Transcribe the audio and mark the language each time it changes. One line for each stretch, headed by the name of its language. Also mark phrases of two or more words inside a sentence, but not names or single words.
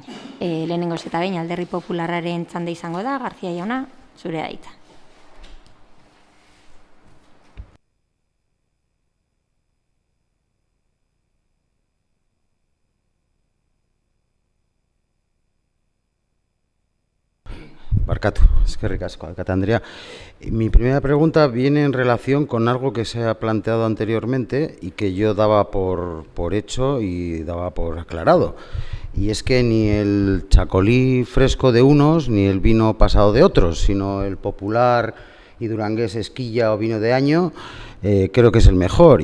Basque: Lehenengoz eta behin Alderdi Popularraren txanda izango da, García jauna, zure da hitza. Barkatu, eskerrik asko, alkate Andrea.
Spanish: Mi primera pregunta viene en relación con algo que se ha planteado anteriormente y que yo daba por hecho y daba por aclarado. Y es que ni el chacolí fresco de unos ni el vino pasado de otros, sino el popular y durangués Esquilla o vino de año, creo que es el mejor.